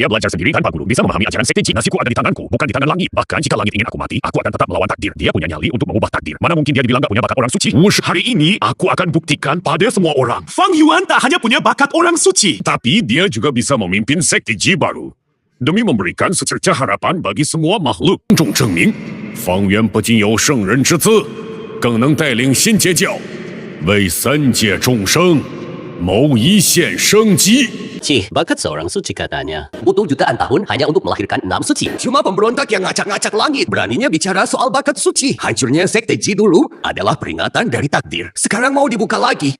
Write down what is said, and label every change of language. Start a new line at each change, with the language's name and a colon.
Indonesian: Dia belajar sendiri tanpa guru, bisa memahami ajaran sekte Ji. Nasibku ada di tanganku, bukan di tangan langit. Bahkan jika langit ingin aku mati, aku akan tetap melawan takdir. Dia punya nyali untuk mengubah takdir. Mana mungkin dia dibilang gak punya bakat orang suci? Wush, hari ini aku akan buktikan pada semua orang. Fang Yuan tak hanya punya bakat orang suci, tapi dia juga bisa memimpin sekte Ji baru. Demi memberikan secercah harapan bagi semua makhluk.
Chinese: 众证明，方圆不仅有圣人之资，更能带领新截教，为3界众生谋一线生机。
Indonesian: Cih, bakat seorang suci katanya. Butuh jutaan tahun hanya untuk melahirkan 6 suci. Cuma pemberontak yang ngacak-ngacak langit. Beraninya bicara soal bakat suci. Hancurnya sekte Ji dulu adalah peringatan dari takdir. Sekarang mau dibuka lagi.